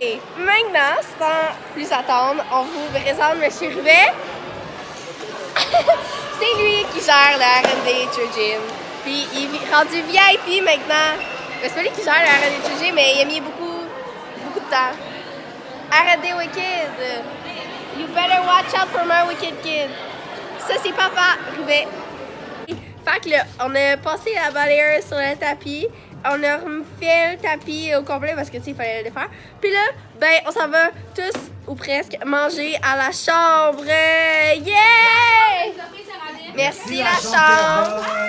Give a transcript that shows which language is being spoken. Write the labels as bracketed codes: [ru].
[fr] Et maintenant, sans plus attendre, on vous présente M. Rivet. C'est lui qui gère le R&D Gym. Puis il est rendu VIP maintenant. Ben, c'est pas lui qui gère le R&D Gym, mais il a mis beaucoup de temps. R&D Wicked. [en] You better watch out for my wicked kid. [fr] Ça, c'est Papa Rivet. Fait que là, on a passé la balayeuse sur le tapis. On a refait le tapis au complet parce que, tu sais, il fallait le faire. Puis là, ben, on s'en va tous, ou presque, manger à la chambre. Yeah! Merci la chambre.